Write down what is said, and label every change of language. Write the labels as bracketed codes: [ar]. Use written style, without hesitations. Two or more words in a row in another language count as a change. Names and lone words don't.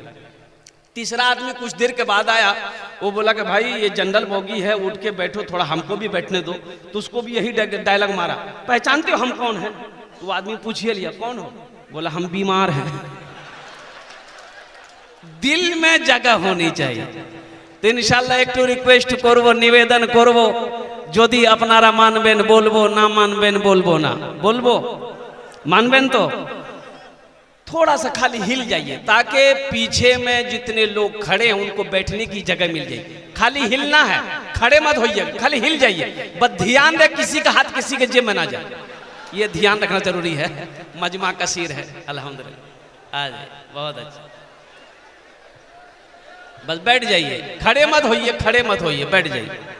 [ur] تیسرا آدمی کچھ دیر کے بعد آیا، وہ بولا کہ بھائی یہ جنرل بوگی ہے، اٹھ کے بیٹھو، تھوڑا ہم کو بھی بیٹھنے دو۔ تو اس کو بھی یہی ڈائلاگ مارا، پہچانتے ہو ہم کون ہیں؟ تو وہ آدمی پوچھئے لیا کون ہو؟ بولا ہم بیمار ہیں۔ دل میں جگہ ہونی چاہیے۔ تو انشاءاللہ ایک تو ریکویسٹ کرو، نویدن کرو، [bn] যদি আপনারা মানবেন বলবো, না মানবেন বলবো না, বলবো মানবেন [ur] تو تھوڑا سا خالی ہل جائیے تاکہ پیچھے میں جتنے لوگ کھڑے ہیں ان کو بیٹھنے کی جگہ مل جائے۔ خالی ہلنا ہے، کھڑے مت ہوئیے، خالی ہل جائیے، بس دھیان دے کسی کا ہاتھ کسی کے جیب میں نہ جائے، یہ دھیان رکھنا ضروری ہے۔ مجمع کثیر ہے الحمدللہ، آ جائے بہت اچھا، بس بیٹھ جائیے، کھڑے مت ہوئیے، کھڑے مت ہوئیے، بیٹھ جائیے۔